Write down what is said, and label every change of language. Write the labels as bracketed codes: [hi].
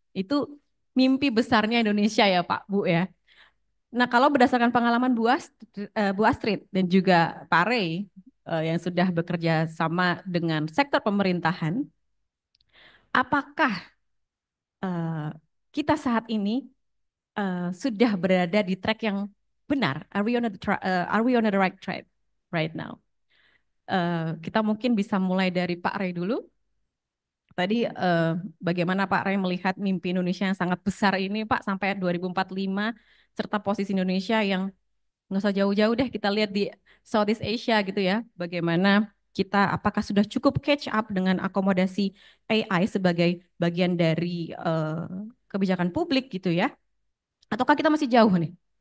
[id] Itu mimpi besarnya Indonesia ya Pak, Bu ya. Nah, kalau berdasarkan pengalaman Bu Astrid dan juga Pak Ray yang sudah bekerja sama dengan sektor pemerintahan, apakah kita saat ini sudah berada di track yang benar? [en] Are we on the right track right now? [id] Kita mungkin bisa mulai dari Pak Ray dulu. Tadi bagaimana Pak Ray melihat mimpi Indonesia yang sangat besar ini Pak sampai 2045, serta posisi Indonesia yang nggak usah jauh-jauh deh, kita lihat di Southeast Asia gitu ya, bagaimana kita apakah sudah cukup catch up dengan akomodasi AI sebagai bagian dari kebijakan publik gitu ya, ataukah kita masih jauh nih?